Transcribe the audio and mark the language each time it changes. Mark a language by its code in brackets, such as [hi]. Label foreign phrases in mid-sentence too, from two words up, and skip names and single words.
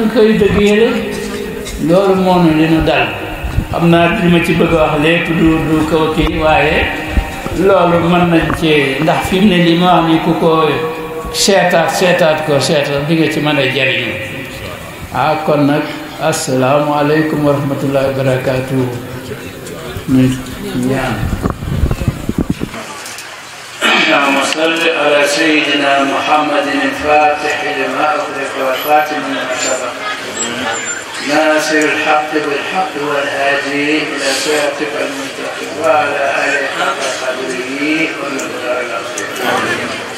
[wo] koy liggéeyale loolu moo nu li nu dal xam naa li ma ci bëgg a wax lépp du kaw kii waaye loolu mën nañ ci ndax fi mu ne li ma wax ni ku ko seetaat bi nga ci mën a jariñu kon nag [ar] السلام عليكم ورحمة الله وبركاته [wo] ñu ñaan [ar] اللهم صل على سيدنا محمد الفاتح لما أغلق والخاتم لما سبق ناصر الحق بالحق والهادي إلى صراطك المستقيم وعلى آله حق قدره ومقداره العظيم